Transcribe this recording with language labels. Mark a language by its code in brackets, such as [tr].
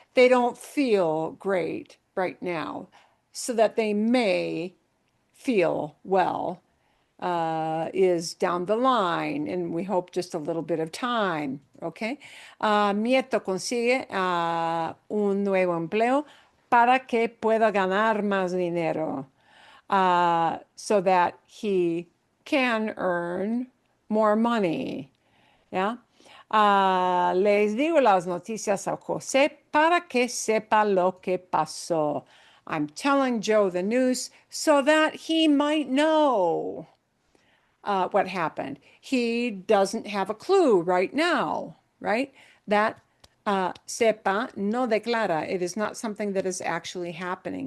[en] They don't feel great right now, so that they may feel well is down the line, and we hope just a little bit of time, okay? [es] Nieto consigue un nuevo empleo para que pueda ganar más dinero, [en] so that he can earn more money, [es] ¿ya? Les digo las noticias a José para que sepa lo que pasó. [en] I'm telling Joe the news so that he might know what happened. He doesn't have a clue right now, right? That [es] sepa no declara. [en] It is not something that is actually happening.